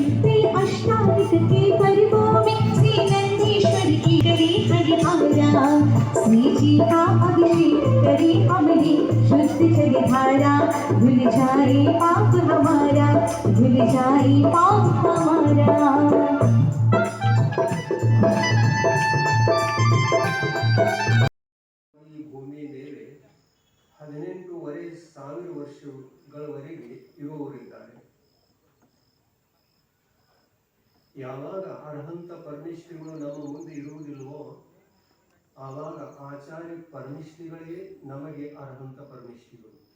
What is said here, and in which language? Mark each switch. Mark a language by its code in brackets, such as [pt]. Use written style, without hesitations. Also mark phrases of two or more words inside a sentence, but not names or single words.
[hi] के पर्वों में श्री नंदीश्वर की करे हरि श्री जी का अभिषेक करे हमने शुद्ध चली धारा धुल जाए पाप हमारा धुल जाए पाप हमारा [kn] ಈ ಭೂಮಿ ಮೇಲೆ 18,500 ವರ್ಷಗಳವರೆಗೆ ಇರುವವರಿದ್ದಾರೆ. ಯಾವಾಗ ಅರ್ಹಂತ ಪರಮೇಶ್ವರಿಗಳು ನಮ್ಮ ಮುಂದೆ ಇರುವುದಿಲ್ವೋ ಆವಾಗ ಆಚಾರ್ಯ ಪರಮೇಶ್ವರಿಗಳೇ ನಮಗೆ ಅರ್ಹಂತ ಪರಮೇಶ್ವರಿಗಳು.